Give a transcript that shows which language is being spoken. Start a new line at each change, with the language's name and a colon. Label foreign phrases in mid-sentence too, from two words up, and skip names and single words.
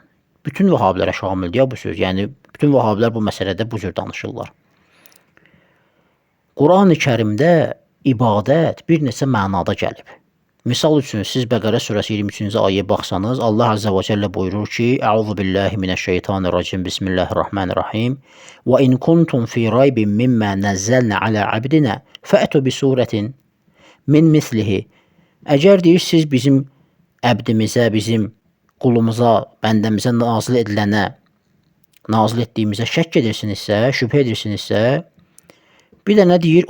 Azerbaijani: Bütün Vəhabilərə şamildir ya bu söz, yəni bütün Vəhabilər bu məsələdə bu cür danışırlar. Quran-ı Kərimdə ibadət bir neçə mənada gəlib. Misal üçün, siz Bəqərə surəsi 23-cü ayəyə baxsanız, Allah
Arabic: عز وجل
Azerbaijani: buyurur ki,
Arabic: أعوذ بالله من الشيطان الرجيم بسم الله الرحمن الرحيم. وإن كنتم في ريب مما نزلنا على عبدنا فأتوا بسورة من مثله.
Azerbaijani: Əgər deyir, siz bizim əbdimizə, bizim qulumuza, bəndəmizə nazil edilənə nazil etdiyimizə şəkk edirsinizsə, şübhə edirsinizsə, bir də nə deyir?